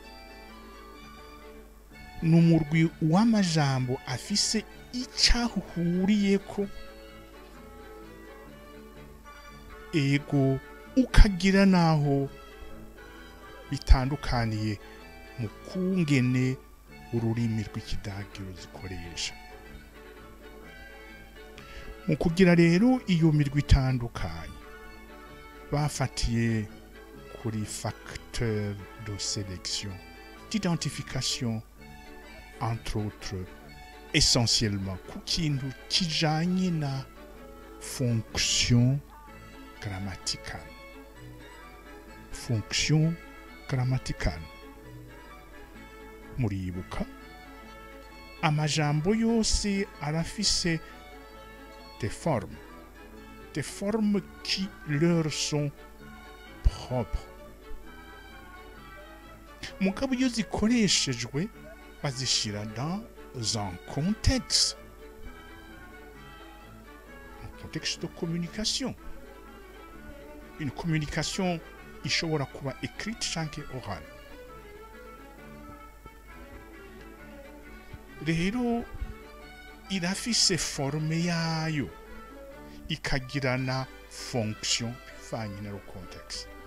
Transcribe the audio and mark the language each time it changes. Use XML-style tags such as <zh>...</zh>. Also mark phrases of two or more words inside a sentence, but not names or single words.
<rn>N'umurwi w'amajambo afise icahuriyeko ego ukagira naho bitandukaniye mu kungene ururimi rw'ikidagi ruzikoresha. Mu kugira rero iyo mirwi itandukanye bafatiye kuri</rn> <fr>facteur de sélection, d'identification, entre autres, essentiellement</fr> <rn>ku kintu kijanye na</rn> <fr>fonction grammaticale. Fonction grammaticale.</fr> <rn>Muribuka amajambo yose arafise</rn> <fr>des formes qui leur sont propres.</fr> <rn>Mugabo iyo zikoreshejwe bazishira</rn> <fr>dans un contexte de communication. Une communication</fr> <rn>ishobora kuba</rn> <fr>écrite canke orale.</fr> <rn>rero irafise forme yayo ikagira na fonction bivanye na contexte.</rn>